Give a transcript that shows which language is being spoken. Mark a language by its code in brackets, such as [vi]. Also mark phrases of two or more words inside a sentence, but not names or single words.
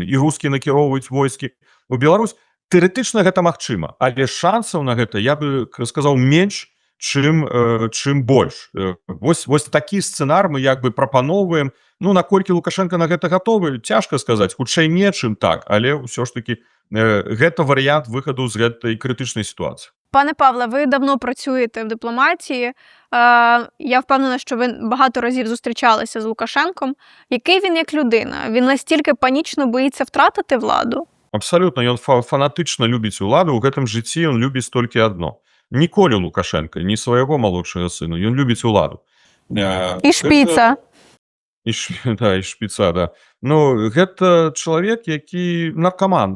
[be] І рускі накіроўваюць войскі у Беларусь. Тэарэтычна гэта магчыма, але шансаў на гэта, я бы сказаў, менш, чым больш. Вось такі сцэнар мы як бы прапаноўваем. Ну, наколькі Лукашенко на гэта гатовы, цяжка сказаць, хутчэй не, чым так, але ўсё ж такі гэта варыянт выхаду з гэтай крытычнай сітуацыі. [uk] Пане Павле, ви давно працюєте в дипломатії. Я впевнена, що ви багато разів зустрічалися з Лукашенком. Який він як людина? Він настільки панічно боїться втратити владу? [be] Абсалютна, ён фанатычна любіць уладу, у гэтым жыцці ён любіць толькі адно. Ніколі Лукашенко, ні свайго малодшага сына, ён любіць уладу. І шпіца. І шпіца, да. Ну, гэта чалавек, які наркаман.